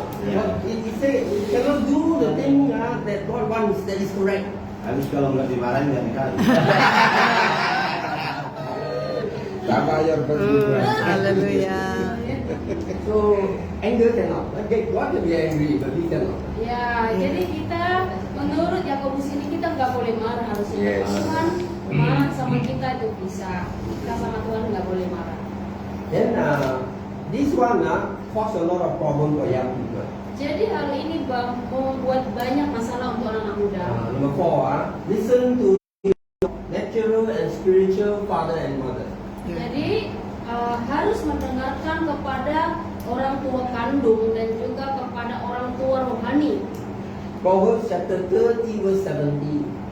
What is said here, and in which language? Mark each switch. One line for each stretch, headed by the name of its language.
English: But he say, you cannot do the thing that God wants, that is correct.
Indonesian: Habis kalau nggak dimarahin nggak dikali. Tak bayar berbulan. Haleluya.
English: So Anger cannot. Okay, God can be angry, but we cannot.
Indonesian: Ya, jadi kita menurut Yakobus ini kita nggak boleh marah harusnya.
English: Yes.
Indonesian: Tuhan marah sama kita itu bisa. Kita sama Tuhan nggak boleh marah.
English: Then this one cause a lot of problem for young people.
Indonesian: Jadi hal ini membuat banyak masalah untuk anak muda.
English: Number 4, listen to natural and spiritual father and mother.
Indonesian: Jadi harus mendengarkan kepada orang tua kandung dan juga kepada orang tua rohani.
English: Proverbs chapter 30 verse 17.